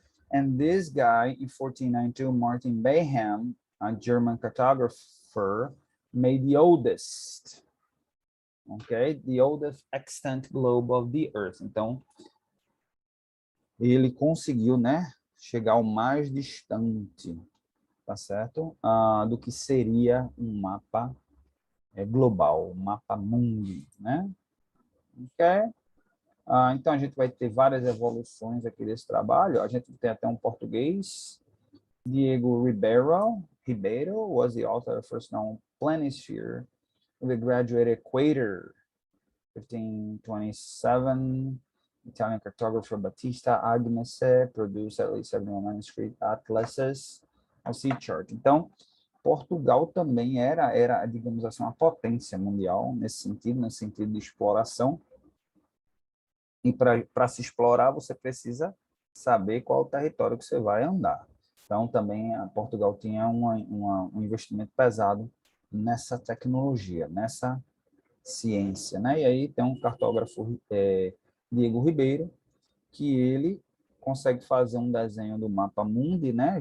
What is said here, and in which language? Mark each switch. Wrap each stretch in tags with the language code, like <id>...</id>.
<en>And this guy, in 1492, Martin Benham, a German cartographer, made the oldest, okay, the oldest extant globe of the Earth.</en> <pt>Então, ele conseguiu, né, chegar ao mais distante, tá certo? Do que seria um mapa global, um mapa mundi, né? Ok? Então, a gente vai ter várias evoluções aqui desse trabalho. A gente tem até um português.</pt> <en>Diego Ribeiro was the author of first known planisphere of the graduate equator, 1527. Italian cartographer Battista Agnese produced at least 71 manuscript atlases of sea chart.</en> <pt>Então, Portugal também era, digamos assim, uma potência mundial nesse sentido de exploração. E para se explorar, você precisa saber qual o território que você vai andar. Então, também Portugal tinha um investimento pesado nessa tecnologia, nessa ciência, né? E aí tem um cartógrafo, Diego Ribeiro, que ele consegue fazer um desenho do mapa mundi, né?</pt>